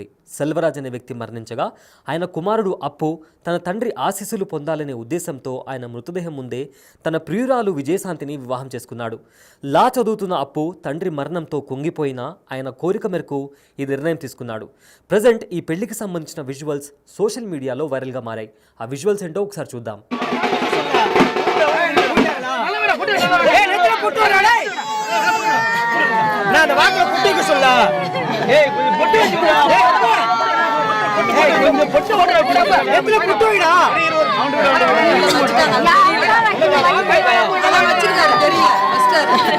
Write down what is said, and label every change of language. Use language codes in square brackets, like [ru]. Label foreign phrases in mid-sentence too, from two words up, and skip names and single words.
[te] సెల్వరాజ్ అనే వ్యక్తి మరణించగా ఆయన కుమారుడు అప్పు తన తండ్రి ఆశీస్సులు పొందాలనే ఉద్దేశంతో ఆయన మృతదేహం ముందే తన ప్రియురాలు విజయశాంతిని వివాహం చేసుకున్నాడు. లా చదువుతున్న అప్పు తండ్రి మరణంతో కుంగిపోయినా ఆయన కోరిక మేరకు ఈ నిర్ణయం తీసుకున్నాడు. ప్రజెంట్ ఈ పెళ్లికి సంబంధించిన విజువల్స్ సోషల్ మీడియాలో వైరల్గా మారాయి. ఆ విజువల్స్ ఏంటో ఒకసారి చూద్దాం. [ta] நான் வாக்குல குட்டிக்கு சொல்ல ஏய் கொஞ்சம் பொட்டு வச்சுடா ஏய் கொஞ்சம் பொட்டு ஓடுற கூட எதுல பொட்டு வைடா அத வச்சிருக்காரு தெரியல மிஸ்டர்